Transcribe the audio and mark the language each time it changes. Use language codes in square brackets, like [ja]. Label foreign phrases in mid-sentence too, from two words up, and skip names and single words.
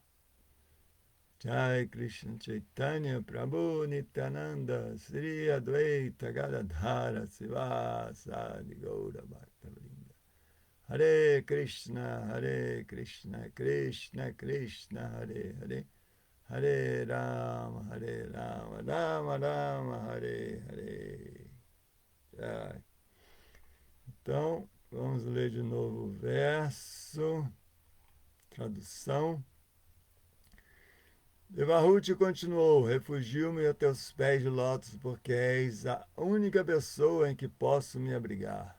[sa] Jai Krishna Chaitanya Prabhu Nityananda Sri Advaita Gadadhara Sivasadi Gaura Bhaktavrinda. Hare Krishna Krishna Krishna Hare Hare Hare Rama, Rama Rama, Hare Hare. [pt] Já. Então, vamos ler de novo o verso, tradução. Devahuti continuou: refugio-me a teus pés de lótus, porque és a única pessoa em que posso me abrigar.